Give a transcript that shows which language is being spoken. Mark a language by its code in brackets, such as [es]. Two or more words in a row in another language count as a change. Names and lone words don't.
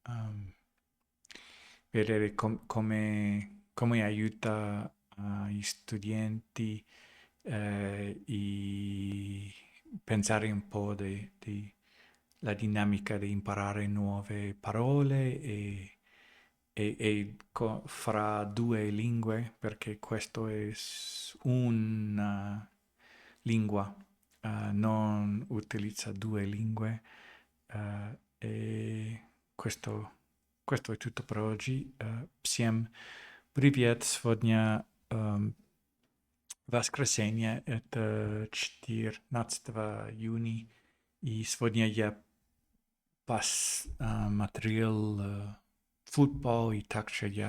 [it] vedere come aiuta gli studenti e pensare un po' di la dinamica di imparare nuove parole e fra due lingue, perché questo è una lingua, non utilizza due lingue. E questo è tutto per oggi. [ru] Всем привет! Сегодня воскресенье, это 14 июня, и сегодня я посмотрел футбол, и также